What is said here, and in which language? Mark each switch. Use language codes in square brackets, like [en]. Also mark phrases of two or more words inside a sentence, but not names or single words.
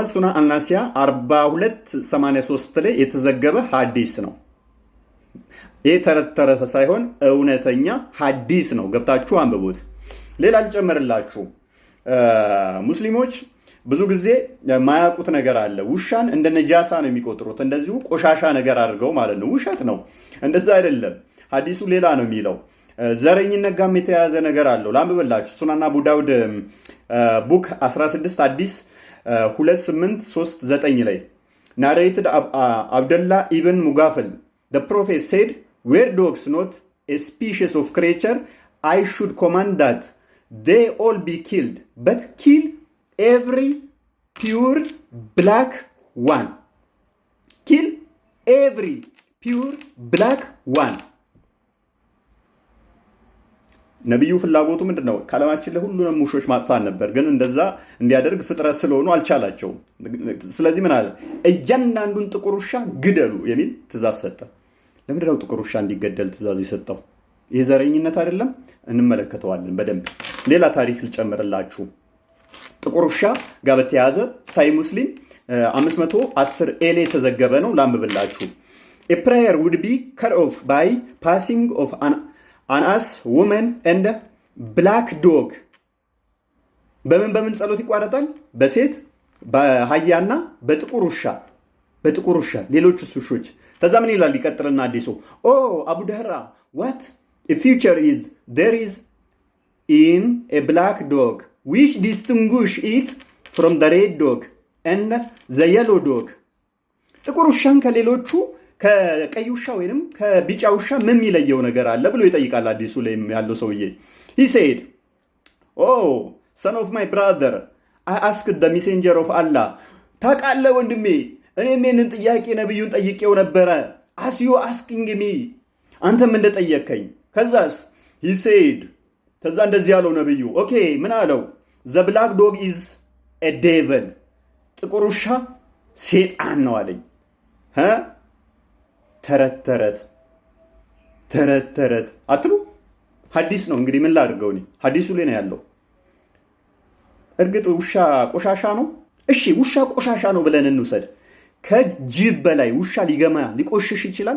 [am] ሱና አልናሲያ 4283 ላይ የተዘገበ ሐዲስ ነው። ይሄ ተረት ሳይሆን እውነተኛ ሐዲስ ነው። ገብታችሁ አንብቡት። ሌላ ልጨምርላችሁ። ሙስሊሞች ብዙ ጊዜ ማያውቁት ነገር አለ። ውሻን እንደ ነጃሳ ነው የሚቆጥሩት፣ እንደዚሁ ቆሻሻ ነገር አድርገው ማለት ነው። ውሸት ነው፣ እንደዛ አይደለም። ሐዲሱ ሌላ ነው የሚለው። ዘረኝነት ጋር የተያያዘ ነገር አለው። ላንብብላችሁ። ሱናና አቡ ዳውድ ቡክ 16 ሐዲስ [en] 2839 ላይ narrated Abdullah ibn Mughaffal, the prophet said, were dogs not a species of creature, I should command that they all be killed, but kill every pure black one. Kill every pure black one. [am] ነብዩ ፍላጎቱ ምንድነው? ከዓለማችን ላይ ሁሉንም ውሾች ማጥፋት ነበር። ግን እንደዛ እንዲያደርግ ፍጥረት ስለሆኑ አልቻላቸውም። ስለዚህ ምን አለ? እያንዳንዱን ጥቁር ውሻ ግደሉ የሚል ትእዛዝ ሰጠ። ለምንድነው ጥቁር ውሻ እንዲገደል ትእዛዝ የሰጠው? ይህ ዘረኝነት አይደለም? እንመለከተዋለን በደንብ። ሌላ ታሪክ ልጨምርላችሁ። ጥቁር ውሻ ጋር በተያያዘ ሳይ ሙስሊም 510 ኤሌ የተዘገበ ነው። ላንብብላችሁ። [en] A prayer would be cut off by passing of an ass, woman and black dog. [am] በምን ጸሎት ይቋረጣል? በሴት በአህያና በጥቁር ውሻ ሌሎች ውሾች። ከዛ ምን ይላል? ይቀጥልና አዲሱ አቡ ደህራ [en] what a future is there is in a black dog which distinguish it from the red dog and the yellow dog. [am] ጥቁር ውሻን ከሌሎቹ ከቀይ ውሻ ወይንም ከቢጫ ውሻ ምን የሚለየው ነገር አለ ብሎ ይጠይቃል። አዲሱ ላይ ያለው ሰውዬ [en] he said son of my brother I asked the messenger of Allah. [am] ታውቃለህ ወንድሜ እኔም ይህንን ጥያቄ ነብዩን ጠይቄው ነበረ። [en] as you asking me [am] አንተም እንደጠየቀኝ። ከዛስ [en] he said [am] ከዛ እንደዚህ ያለው ነብዩ ኦኬ ምን አለው? [en] the black dog is a devil. [am] ጥቁር ውሻ ሴጣን ነው አለኝ። ተረት አትሉ? ሐዲስ ነው እንግዲህ ምን ላድርገው? እኔ ሐዲሱ ላይ ነው ያለው። እርግጥ ውሻ ቆሻሻ ነው። እሺ ውሻ ቆሻሻ ነው ብለን እንውሰድ። ከጅብ በላይ ውሻ ሊቆሽሽ ይችላል?